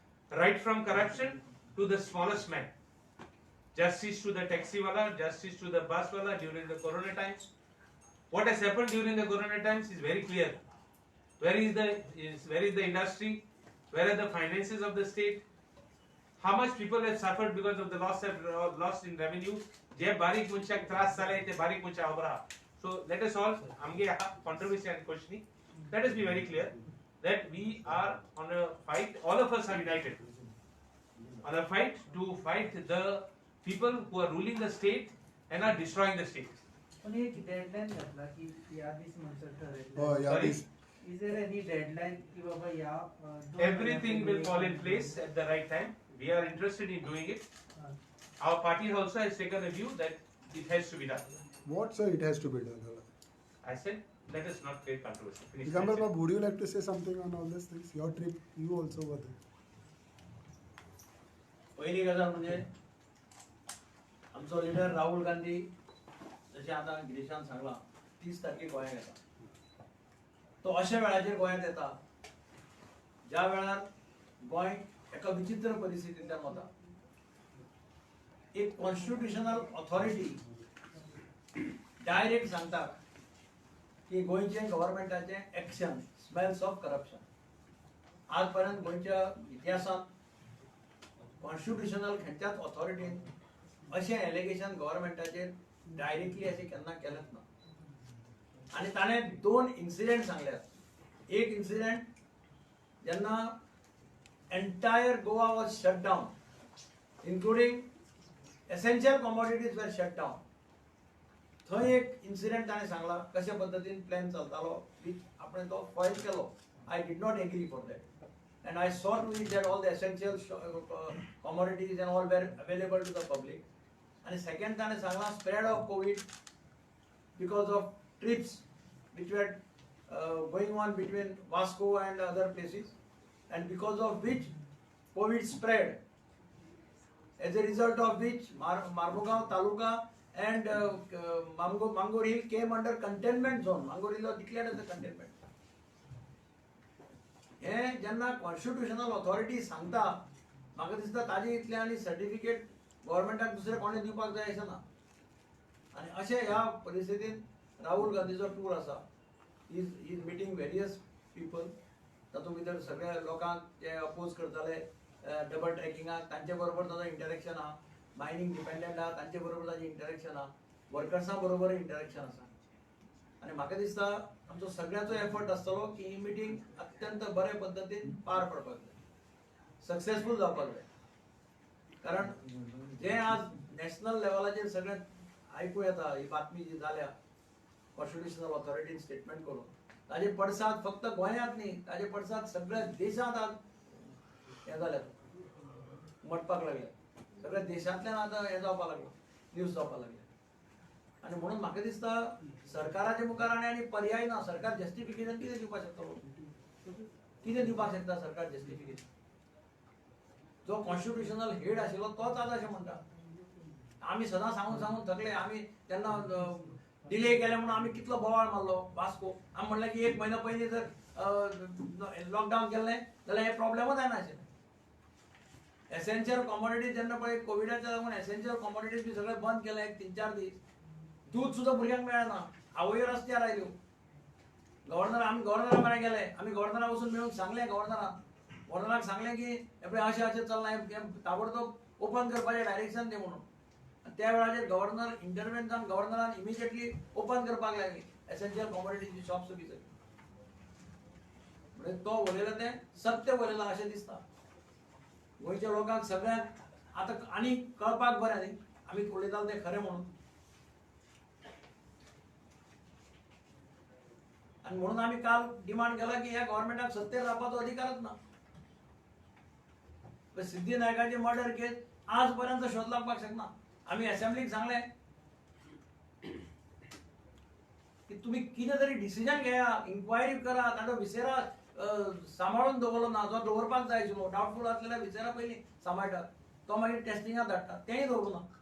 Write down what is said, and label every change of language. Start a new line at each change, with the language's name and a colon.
English: Right from corruption to the smallest man. Justice to the taxi wala, justice to the bus wala during the corona times. What has happened during the corona times is very clear. Where is the industry? Where are the finances of the state? How much people have suffered because of the loss in revenue?
Konkani: जे बारीक मनशाक त्रास जाले ते बारीक मनशा उबरा.
English: So let us all
Konkani: आमगे
English: controversy and questioning. Let us be very clear that we are on a fight. All of us are united on a fight to fight the people who are ruling the state and are destroying the state.
Marathi: पण एक deadline घातला की या दिवशी म्हणतात ठरवलं.
English: Oh, yeah, Sorry? this. Is there any deadline
Marathi: की बाबा या
English: Everything will fall in place at the right time. We are interested in doing it. Our party also has taken a view that it has to be done. What, sir, it has to be done? I said, let us not create controversy. Finish. Digambar That's it. Babu, would you like to say something on all these things? Your trip, you also were there.
Konkani: पहिली गजाल म्हणजे आमचो लिडर राहुल गांधी जशें आतां गिरीशान सांगलां 30 तारखेक गोंयांत येता. तो अशा वेळाचेर गोंयांत येता ज्या वेळार गोंय एका विचित्र परिस्थितींतल्यान वता. एक कॉन्स्टिट्युशनल ऑथॉरिटी डायरेक्ट सांगता की गोंयचे गव्हर्मेंटाचे
English: Action smells of corruption.
Konkani: आज पर्यंत गोंयच्या इतिहासांत कॉन्स्टिट्युशनल खंयच्याच ऑथॉरिटीन अशें एलिगेशन गव्हर्मेंटाचेर डायरेक्टली अशें केन्ना केलेंच ना. आनी ताणें 2 इन्सिडेंट सांगल्यात. एक इन्सिडेंट जेन्ना
English: Entire Goa was shut down including essential commodities were shut down.
Konkani: थंय एक इन्सिडेंट ताणें सांगला कशे पद्दतीन प्लॅन चलतालो वीच आपणें तो फॉयल केलो.
English: I did not agree for that. And I saw to it that all the essential commodities and all were available to the public. And second time, spread of COVID because of trips which were going on between Vasco and other places, and because of which COVID spread. As a result of which Marmugao Taluka and Mangor Hill came under containment zone. Mangor Hill was declared as a containment.
Konkani: हे जेन्ना constitutional authority सांगता म्हाका दिसता ताजे इतले आनी सर्टिफिकेट गव्हर्मेंटाक दुसरे कोणे दिवपाक जाय अशें ना. आनी अशें ह्या परिस्थितींत राहुल गांधीचो टूर आसा.
English: He is meeting various people.
Konkani: तातूंत भितर सगळ्या लोकांक जे अपोज करताले डबल ट्रॅकिंगाक तांचे बरोबर ताजो इंटरेक्शन आहा. मायनिंग डिपेंडंट आहा तांचे बरोबर ताजें इंटरेक्शन आहा. वर्कर्सां बरोबर इंटरेक्शन आसा. आनी म्हाका दिसता आमचो सगळ्याचो एफर्ट आसतलो की ही मिटींग अत्यंत बरे पद्दतीन पार पडपाक जाय, सक्सेसफूल जावपाक जाय. कारण जे आज नॅशनल लेवलाचेर सगळें आयकूं येता ही बातमी जी जाल्या कॉन्स्टिट्युशनल ऑथॉरिटीन स्टेटमेंट करून ताजे पडसाद फक्त गोंयांत न्ही ताजे पडसाद सगळ्या देशांत आज हें जाल्यात, उमटपाक लागले. सगळ्या देशांतल्यान आतां हें जावपाक लागलें, न्यूज जावपाक लागले. आनी म्हणून म्हाका दिसता सरकाराचे मुखार आनी पर्याय ना. सरकार जस्टिफिकेशन कितें दिवपाक शकतलो? कितें दिवपाक शकता सरकार जस्टिफिकेशन? जो कॉन्स्टिट्युशनल हेड आशिल्लो तोच आज अशें म्हणटा. आमी सदां सांगून थकले. आमी तेन्ना डिले केले म्हणून आमी कितलो बोवाळ मारलो वास्को. आमी म्हणलें की 1 म्हयनो पयलीं जर लॉकडावन केल्लें जाल्यार हे प्रॉब्लेमूच जायनाशिल्लें. एसेन्शियल कॉमोडिटीज जेन्ना पळय कोविडाच्या लागून एसेन्शियल कॉमोडिटीज बी सगळे बंद केले 3-4 दीस. दूध सुद्धा भुरग्यांक मेळना. आवयो रस्त्यार आयल्यो. आमी गव्हर्नरा म्हऱ्यान गेले. आमी गव्हर्नराक वचून मेळून सांगलें गव्हर्नराक सांगलें की अशें चलना, ताबडतोब ओपन करपाचें डायरेक्शन दी म्हणून. त्या वेळाचेर गव्हर्नर इंटरव्हेन जावन गव्हर्नरान इमिजिएटली ओपन करपाक लागली एसेन्शियल कमोडिटीची शॉप सगळी म्हणजे तो उलयला तें सत्य उलयला अशें दिसता. गोंयच्या लोकांक सगळ्यांक आतां आनी कळपाक बरें न्ही आमी उलयताले तें खरें म्हणून. आणि म्हणून आम्ही काल डिमांड केला की ह्या गव्हर्नमेंटाक सत्तेर रावपाचो अधिकारच ना. सिद्धी नायकाची मर्डर केस आज पर्यंत शोध लागपाक शकना. आम्ही असेंब्लीक सांगले की तुम्ही कितें तरी डिसिजन घेया, इन्क्वायरी करा, ताजो विसेरा सांबाळून दवरलो ना जो दवरपाक जाय आशिल्लो डावटफूल आसलेल्या विसेरा पयलीं सांबाळटात तो मागीर टेस्टिंगाक धाडटा तेंय दवरूं ना.